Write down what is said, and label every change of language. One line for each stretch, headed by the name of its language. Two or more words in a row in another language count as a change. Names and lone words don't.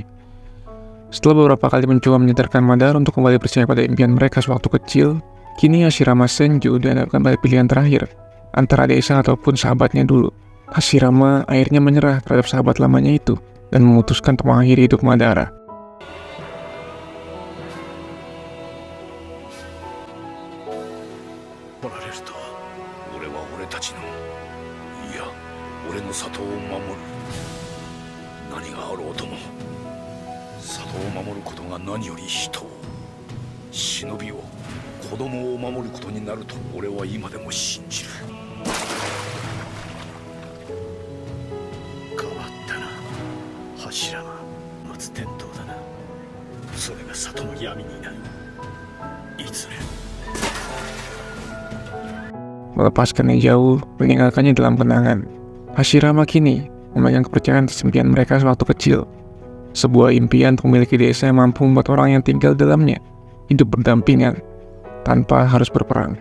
Indonesian: Setelah beberapa kali mencoba menyadarkan Madara untuk kembali percaya pada impian mereka sewaktu kecil, kini Hashirama Senju dihadapkan pada pilihan terakhir, antara desa ataupun sahabatnya dulu. Hashirama akhirnya menyerah terhadap sahabat lamanya itu, dan memutuskan untuk mengakhiri hidup Madara.
Japanese: 取られると俺は俺たちのいや俺の里を守る。何があろうとも里を守ることが何より人を忍びを子供を守ることになると俺は今でも信じる。変わったな柱が松天灯だな。それが里の闇になる。いずれ
Indonesian: Melepaskannya jauh, meninggalkannya dalam kenangan. Hashirama kini memegang kepercayaan atas impian mereka sewaktu kecil. Sebuah impian untuk memiliki desa yang mampu membuat orang yang tinggal dalamnya hidup berdampingan, tanpa harus berperang.